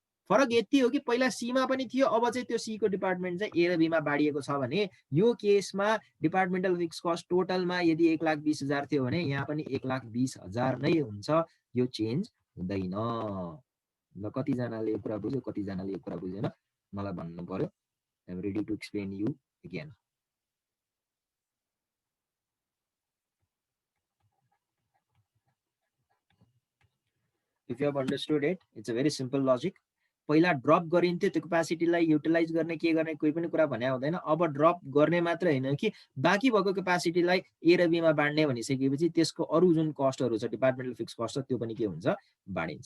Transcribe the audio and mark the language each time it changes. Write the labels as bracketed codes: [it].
[ne] फरक यति हो कि पहिला सी मा पनि थियो, अब चाहिँ त्यो सी को डिपार्टमेन्ट चाहिँ ए र बी मा बाडिएको छ भने यो केसमा डिपार्टमेन्टल फिक्स कस्ट टोटलमा यदि 1,20,000 थियो भने यहाँ पनि 1,20,000 नै हुन्छ। यो चेन्ज हुँदैन। ल कति जनाले यो कुरा बुझ्यो, कति जनाले यो कुरा बुझेन मलाई भन्नु पर्यो। [en] I am ready to explain you again. If you have understood it, it's a very simple logic. [ne] पहिला ड्रप गरिन्थ्यो त्यो क्यापासिटीलाई युटिलाइज गर्ने के गर्ने कोही पनि कुरा भने हुँदैन। अब ड्रप गर्ने मात्र हैन कि बाँकी भएको क्यापासिटीलाई ए र बी मा बाड्ने भनिसकेपछि त्यसको अरु जुन कस्टहरु छ डिपार्टमेन्टल फिक्स कस्ट त्यो पनि के हुन्छ, बाडिन्छ।